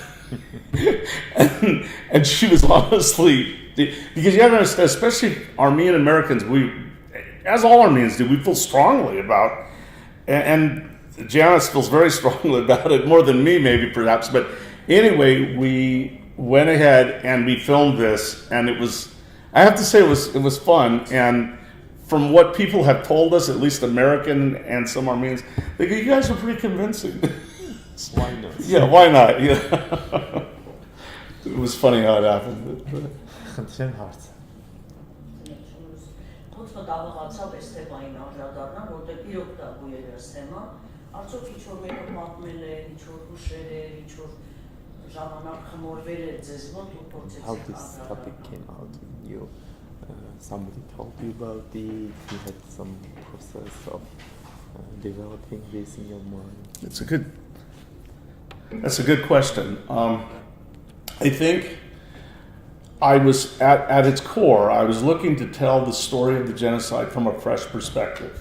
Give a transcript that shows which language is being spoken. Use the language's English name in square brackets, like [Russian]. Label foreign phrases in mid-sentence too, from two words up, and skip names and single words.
[English] and she was honestly, because you have to understand, especially Armenian Americans, as all Armenians do, we feel strongly about, and Janice feels very strongly about it, more than me maybe perhaps, but anyway, we went ahead and we filmed this, and it was, I have to say it was fun, and from what people have told us, at least American and some Armenians, they go, you guys are pretty convincing. Why not? Yeah, why not? Yeah. It was funny how it happened. [Armenian] Խնդրեմ հարց։ Ոնց մտավղացավ այս թեմային անդրադառնալ, որտեղ իրոք դա գույերս թեմա, արդյոք ինչ-որ մեկը պատմել է, ինչ-որ հուշեր է, ինչ-որ ժամանակ խմորվել է ձեզ մոտ ու փորձեցիք [English] How this topic came out in you? Somebody told you about it? You had some process of developing this in your mind? That's a good question. I think I was at its core, I was looking to tell the story of the genocide from a fresh perspective.